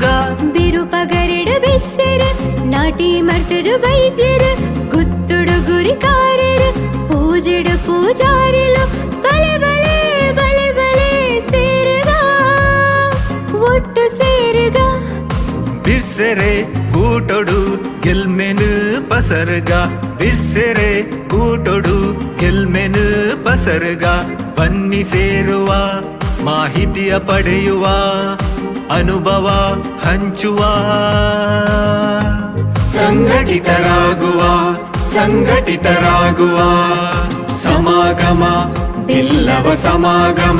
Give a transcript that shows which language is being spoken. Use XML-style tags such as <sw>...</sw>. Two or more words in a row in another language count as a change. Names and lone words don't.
<tcy>ಬಿರುಪಗರೆಡು ಬಿರ್ಸೆರು ನಾಟಿ ಮರ್ತರು ಬೈದ್ಯರು ಗುತ್ತುಡು ಗುರಿಕಾರರು ಪೂಜೆಡು ಪೂಜಾರಿಲು ಬಲೆ ಬಲೆ ಬಲೆ ಬಲೆ ಸೇರುಗ ಒಟ್ಟು ಸೇರುಗ ಬಿರ್ಸೆರೆ ಕೂಟೊಡು ಗೆಲ್ಮೆನು ಪಸರ್ಗ ಬಿರ್ಸೆರೆ ಕೂಟೊಡು ಗೆಲ್ಮೆನು ಪಸರ್ಗ</tcy> <kn>ಬನ್ನಿ ಸೇರುವ ಮಾಹಿತಿಯ ಪಡೆಯುವ ಅನುಭವ ಹಂಚುವ ಸಂಘಟಿತರಾಗುವ ಸಂಘಟಿತರಾಗುವ ಸಮಾಗಮ ಬಿಲ್ಲವ ಸಮಾಗಮ</kn>